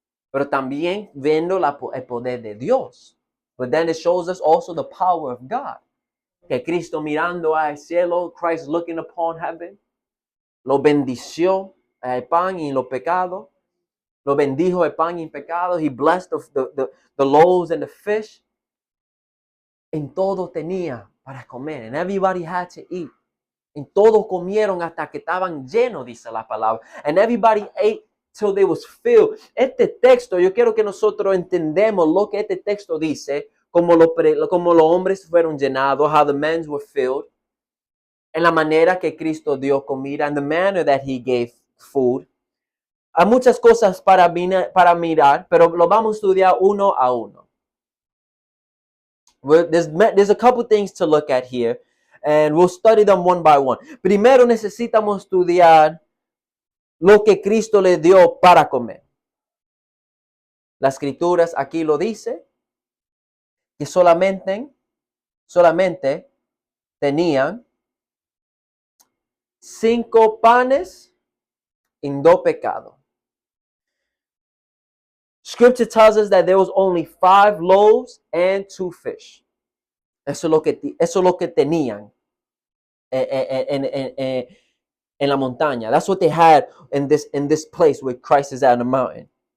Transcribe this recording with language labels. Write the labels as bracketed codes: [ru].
[es] Pero también viendo el poder de Dios. [en] But then it shows us also the power of God. [es] Que Cristo mirando al cielo, [en] Christ looking upon heaven, [es] lo bendició el pan y los pecados. Lo bendijo el pan y el pecado. [en] He blessed the loaves and the fish. [es] En todo tenía para comer. [en] And everybody had to eat. [es] En todos comieron hasta que estaban llenos, dice la palabra. [en] And everybody ate till they was filled. [es] Este texto, yo quiero que nosotros entendemos lo que este texto dice, como los hombres fueron llenados, [en] how the men were filled, [es] en la manera que Cristo dio comida, [en] and the manner that he gave food. [es] Hay muchas cosas para mirar, pero lo vamos a estudiar uno a uno. [en] There's a couple things to look at here, and we'll study them one by one. [es] Primero necesitamos estudiar lo que Cristo le dio para comer. Las escrituras aquí lo dice, que solamente tenían 5 panes y 2 pecados. [en] Scripture tells us that there was only 5 loaves and 2 fish. [es] Eso es lo que tenían en la montaña. [en] That's what they had in this place where Christ is at the mountain.